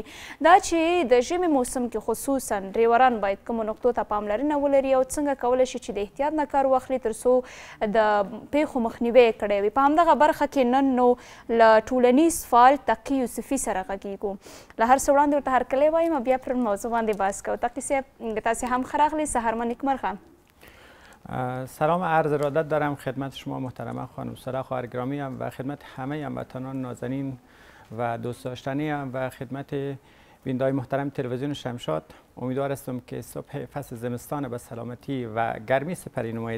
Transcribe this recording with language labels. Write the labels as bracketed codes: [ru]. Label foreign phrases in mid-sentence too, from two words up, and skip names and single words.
[ps] دا چې د ژمي موسم کې خصوصا ډریوران باید کومو نقطو ته پاملرنه ولري او څنګه کولی شي چې د احتیاط نه کار واخلي تر څو د پیښو مخنیوی یې کړی وي. په همدغه برخه کې نن نو له ټولنیز فعال تقي یوسفي سره غږیږو. له هر څه وړاندې ورته هرکلی وایم بیا پر موضوع باندې بحث کوو. تقي صاحب تاسې هم ښه راغلی، سهار مو نیکمرغه. [fa] سلام عرض ارادت دارم خدمت شما محترمه خانم سارا خواهر گرامی هم و خدمت همه هموطنان نازنین و دوست داشتنی هم و خدمت بیننده‌های محترم تلویزیون شمشاد. امیدوار هستم که صبح فصل زمستان به سلامتی و گرمی سپری نمایید.